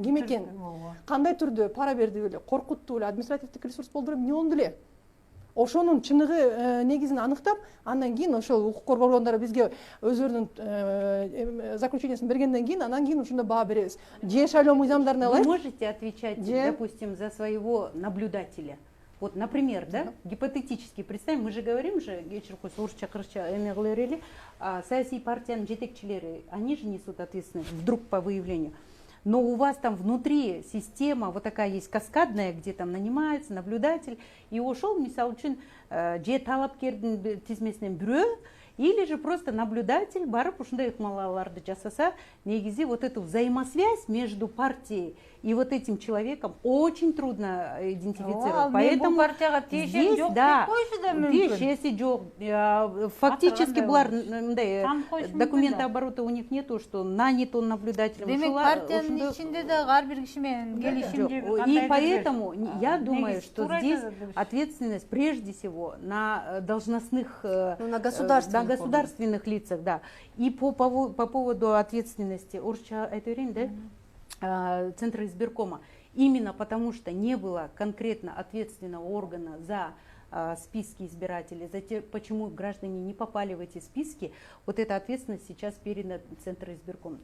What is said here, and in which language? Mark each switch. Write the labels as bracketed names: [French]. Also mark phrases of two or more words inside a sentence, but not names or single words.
[Kyrgyz] Ким экен, кандай түрдө пара берди беле, коркутту беле, административдик ресурс болду беле, эмне болду эле, ошонун чыныгы негизин аныктап, андан кийин ошол укук коргоо органдары бизге өзлөрүнүн заключениясын бергенден кийин, анан кийин ошондо баа беребиз. Же шайлоо мыйзамдарын [Russian] Вы [Kyrgyz] алайык. [Russian] можете отвечать, допустим, за своего наблюдателя? Вот, например, да, гипотетически представим, мы же говорим же, [Kyrgyz] саясий партиянын жетекчилери, [Russian] они же несут ответственность вдруг по выявлению. Но у вас там внутри система вот такая есть каскадная, где там нанимается наблюдатель, и ушел, [Kyrgyz] мисал үчүн, же талапкердин тизмесинен бирөө, [Russian] или же просто наблюдатель [Kyrgyz] барып ушундай ыкмалааларды жасаса, негизи [Russian] вот эту взаимосвязь между партией и вот этим человеком очень трудно идентифицировать. Поэтому здесь, да, [Kyrgyz] тиешеси жок, [Russian] фактически булар документы оборота у них нету, что нанят он наблюдателем. [Kyrgyz] Демек партиянын ичинде да ар бир киши менен келишим. [Russian] И поэтому я думаю, что здесь ответственность прежде всего на должностных, на государственных лицах, да. И по поводу ответственности Центра избиркома, именно потому что не было конкретно ответственного органа за списки избирателей, за те, почему граждане не попали в эти списки, вот эта ответственность сейчас передана Центру избиркома.